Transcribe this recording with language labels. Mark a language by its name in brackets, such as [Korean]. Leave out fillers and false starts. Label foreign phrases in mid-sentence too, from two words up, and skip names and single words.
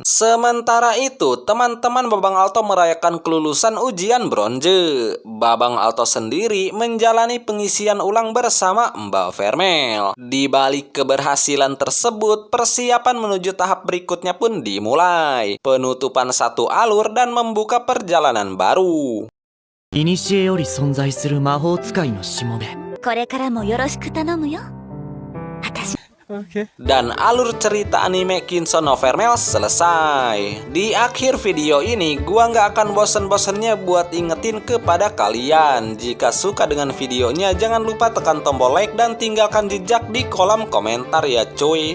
[Indonesian] Sementara itu, teman-teman Babang Alto merayakan kelulusan ujian bronze. Babang Alto sendiri menjalani pengisian ulang bersama Mbak Vermel. Di balik keberhasilan tersebut, persiapan menuju tahap berikutnya pun dimulai. Penutupan satu alur dan membuka perjalanan baru. [Japanese] 古より存在する魔法使いのしもべ。これからもよろしく頼むよ。私 [Indonesian] Dan alur cerita anime Kinso no Vermel selesai. Di akhir video ini, gua nggak akan bosen-bosennya buat ingetin kepada kalian. Jika suka dengan videonya, jangan lupa tekan tombol like dan tinggalkan jejak di kolom komentar ya cuy.